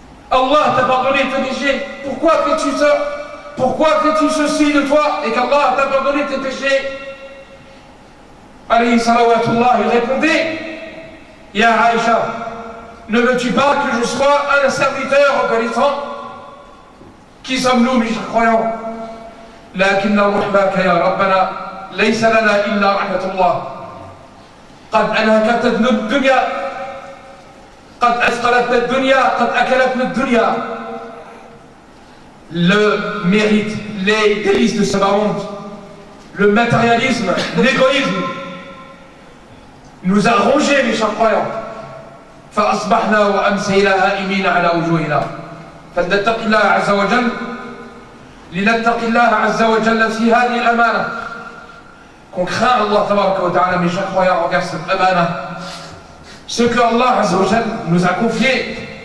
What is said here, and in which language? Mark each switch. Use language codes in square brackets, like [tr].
[fr] Allah t'a pardonné tes péchés. Pourquoi fais-tu ça? Pourquoi fais-tu ceci de toi et qu'Allah t'a pardonné tes péchés? Alayhi salawatullah, il répondait: Ya Aïcha, ne veux-tu pas que je sois un serviteur reconnaissant? Qui sommes-nous, mes chers croyants? [ar] لكن رحمك يا ربنا ليس لنا إلا رحمة الله. قد أنهكتنا الدنيا، قد أثقلتنا الدنيا، قد أكلتنا الدنيا. [fr] Le mérite, les délices de ce monde, le matérialisme, l'égoïsme nous a rongés, mes chers croyants. [ar] فأصبحنا وأمسينا هائمين على وجوهنا. فلنتق الله عز وجل، لنتق الله عز وجل في هذه الأمانة. [fr] Qu'on craint Allah tabaraka wa ta'ala, mes chers croyants, envers cette amana. Ce que Allah azza wa jal nous a confié.